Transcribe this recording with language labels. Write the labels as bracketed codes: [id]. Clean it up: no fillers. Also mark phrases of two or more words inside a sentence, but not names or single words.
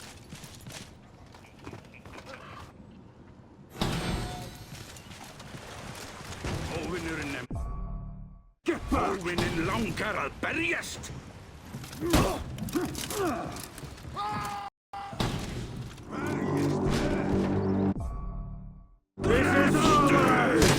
[en] Get back! [is] Óvinnin langar að berjast! [en] This is over!